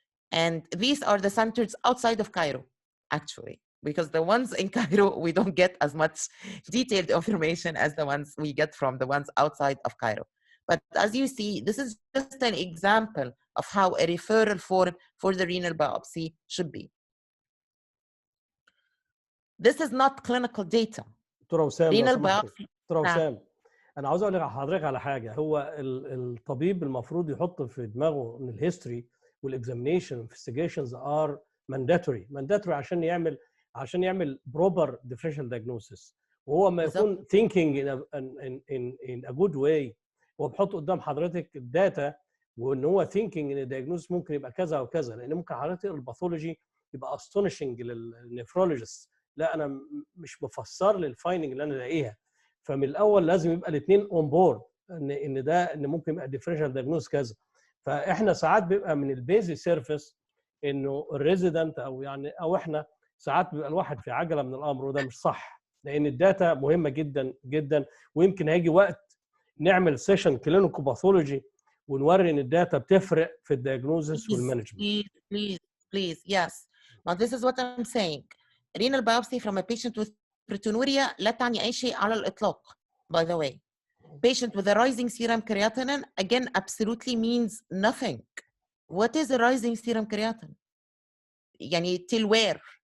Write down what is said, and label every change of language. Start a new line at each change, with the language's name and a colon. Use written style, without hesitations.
English: And these are the centers outside of Cairo, actually, because the ones in Cairo, we don't get as much detailed information as the ones we get from the ones outside of Cairo. But as you see, this is just an example of how a referral form for the renal biopsy should be. This is not clinical data.
Arabic: دكتوره وسام،
English: renal biopsy.
Arabic: دكتوره وسام، انا عاوز اقول لحضرتك على حاجه. هو الطبيب المفروض يحط في دماغه ان الهيستوري والاكزامينيشن انفستيجيشنز ار مانداتوري عشان يعمل بروبر ديفرنشال دايجنوسيس. وهو ما يكون ثينكينج ان ا جود واي، هو بيحط قدام حضرتك الداتا، وان هو ثينكينج ان الدايجنوستس ممكن يبقى كذا وكذا، لان ممكن حضرتك الباثولوجي يبقى استونيشنج للنفرولوجيست، لا انا مش مفسر لي الفايندنج اللي انا لاقيها. فمن الاول لازم يبقى الاثنين اون بورد ان ممكن يبقى ديفرنشال دايجنوز كذا. فاحنا ساعات بيبقى من البيزي سيرفيس انه الريزيدنت او احنا ساعات بيبقى الواحد في عجله من الامر، وده مش صح، لان الداتا مهمه جدا جدا. ويمكن هيجي وقت نعمل سيشن كلينيكو باثولوجي ونوري ان الداتا بتفرق في الدياجنوزس والمانجمنت.
English: Please, yes. Now this is what I'm saying. Renal biopsy from a patient with proteinuria
Arabic: لا تعني أي شيء على الإطلاق.
English: By the way, patient with a rising serum creatinine again absolutely means nothing. What is a rising serum creatinine?
Arabic: يعني
English: till where?